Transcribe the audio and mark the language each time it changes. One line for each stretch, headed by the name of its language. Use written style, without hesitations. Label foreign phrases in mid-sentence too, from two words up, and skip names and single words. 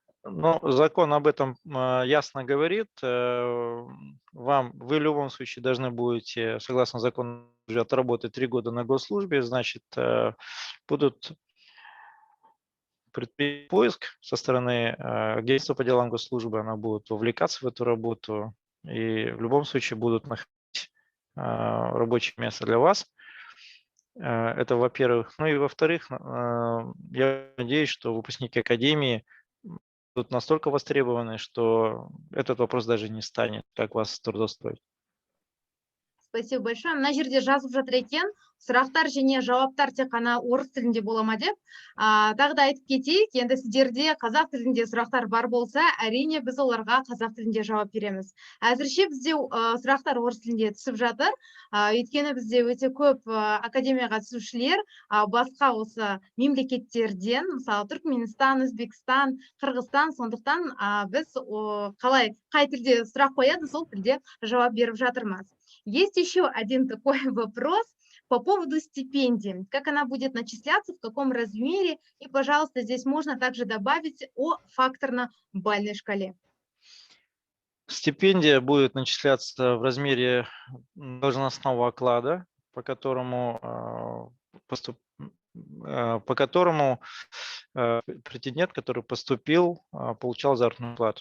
Russian: Ну, закон об этом ясно говорит. Вам, вы в любом случае должны будете, согласно закону, уже отработать 3 года на госслужбе, значит, будут предпринять поиск со стороны агентства по делам госслужбы, она будет вовлекаться в эту работу и в любом случае будут находить рабочее место для вас. Это, во-первых. Ну и во-вторых, я надеюсь, что выпускники академии будут настолько востребованы, что этот вопрос даже не станет, как вас трудоустроить. Спасибо большое.
Kazakh: Мына жерде жазып жатыр екен, сұрақтар және жауаптар тек қана орыс тілінде бола ма деп. Тағы да айтып кетейік, енді сіздерде қазақ тілінде сұрақтар бар болса, әрине біз оларға қазақ тілінде жауап береміз. Әзірше бізде сұрақтар орыс тілінде түсіп жатыр. Өйткені бізде өте көп академияға түсушілер басқа осы мемлекеттерден, мысалы Түркменстан, Өзбекстан, Қырғызстан, сондықтан біз қай тілде сұрақ қояды, сол тілде жауап беріп жатырмыз.
Russian: Есть еще один такой вопрос по поводу стипендии. Как она будет начисляться, в каком размере? И, пожалуйста, здесь можно также добавить о факторно-бальной шкале. Стипендия будет начисляться в размере должностного оклада, по которому претендент, который поступил, получал заработную плату.